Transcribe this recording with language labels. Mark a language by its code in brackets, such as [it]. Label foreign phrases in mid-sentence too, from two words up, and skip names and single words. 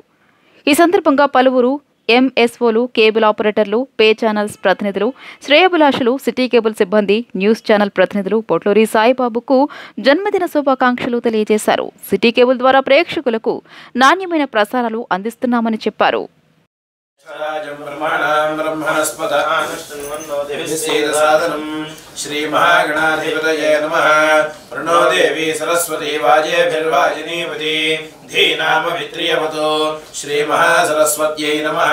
[te] ఈ సందర్భంగా పలువురు ఎంఎస్ఓలు, కేబుల్ ఆపరేటర్లు, పే ఛానల్స్ ప్రతినిధులు, శ్రేయోభిలాషులు, సిటీ కేబుల్ సిబ్బంది, న్యూస్ ఛానల్ ప్రతినిధులు పొట్లూరి సాయిబాబుకు జన్మదిన శుభాకాంక్షలు తెలియజేశారు. సిటీ కేబుల్ ద్వారా ప్రేక్షకులకు నాణ్యమైన ప్రసారాలు అందిస్తున్నామని చెప్పారు. [sa] श्री महागणाधिपतये नमः। प्रणो देवी सरस्वती वाजेभिर्वाजिनीपति धीनामभित्रियवतो श्री महासरस्वत्यै नमः।